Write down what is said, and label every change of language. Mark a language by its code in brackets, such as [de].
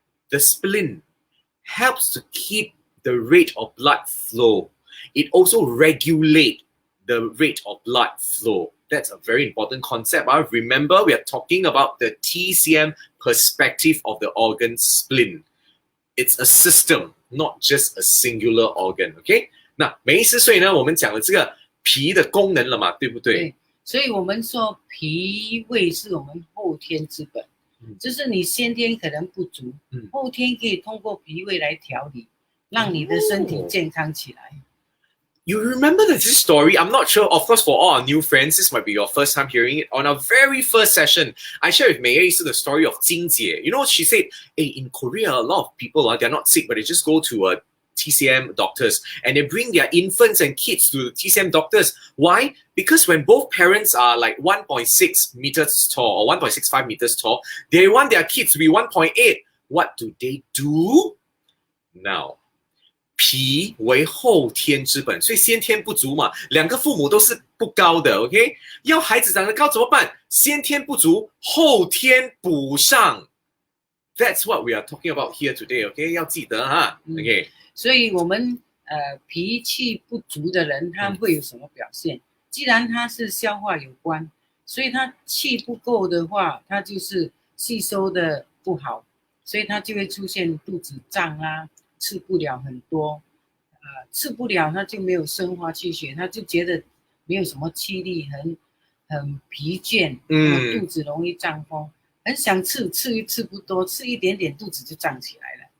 [en] The spleen helps to keep the rate of blood flow. It also regulates the rate of blood flow. That's a very important concept. Remember, we are talking about the TCM perspective of the organ spleen. It's a system, not just a singular organ. Okay? [zh] 那每一次所以呢，我们讲了这个脾的功能了嘛，对不对？对，所以我们说脾胃是我们后天之本，就是你先天可能不足，后天可以通过脾胃来调理。让你的身体健康起来。 [en] You remember this story? I'm not sure. Of course, for all our new friends, this might be your first time hearing it. On our very first session, I shared with Mei the story of Jing Jie. You know, she said, hey, in Korea, a lot of people, they're not sick, but they just go to TCM doctors and they bring their infants and kids to the TCM doctors. Why? Because when both parents are like 1.6 meters tall or 1.65 meters tall, they want their kids to be 1.8. What do they do? [zh] Now, 脾为后天之本，所以先天不足嘛，两个父母都是不高的 ，OK？要孩子长得高怎么办？先天不足，后天补上。 [en] That's what we are talking about here today, OK？ [zh] 要记得哈 ，OK？所以我们脾气不足的人，他会有什么表现？既然他是消化有关，所以他气不够的话，他就是吸收的不好，所以他就会出现肚子胀啊。吃不了很多，吃不了他就没有生化气血，他就觉得没有什么气力，很疲倦，肚子容易胀风，很想吃，吃不多，吃一点点肚子就胀起来了。